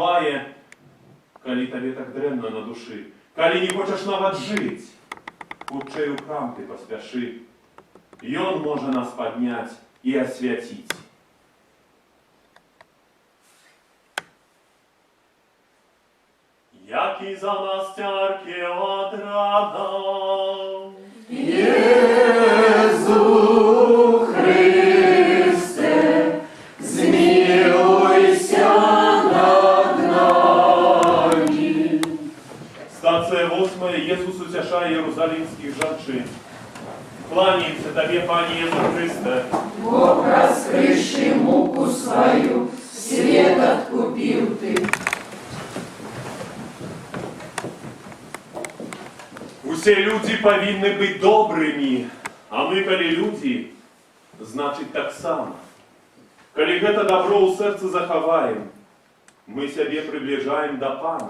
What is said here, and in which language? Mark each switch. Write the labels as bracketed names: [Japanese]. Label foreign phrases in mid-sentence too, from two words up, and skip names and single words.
[Belarusian] Калі табе так дрэнна на душы, калі не хочаш нават жыць, хутчэй у храм ты паспяшы. Ён можа нас падняць і асвяціць. Які за нас цярпе ад рана, [Polish] Jezu Chryste, zmiłuj się nad nami. [Belarusian] Стацыя 8. Jesús уцяшае єрусалімських жанчын. Кланяемся Табе, Пане Езу Христе. [Russian] Бог раскрывший муку свою, свет откупил ты. [Belarusian] Усе людзі павінны быць добрымі, а мы, калі людзі, значыць таксама. Калі гэта добро ў сэрцы захаваем, мы сябе прыбліжаем да Пана.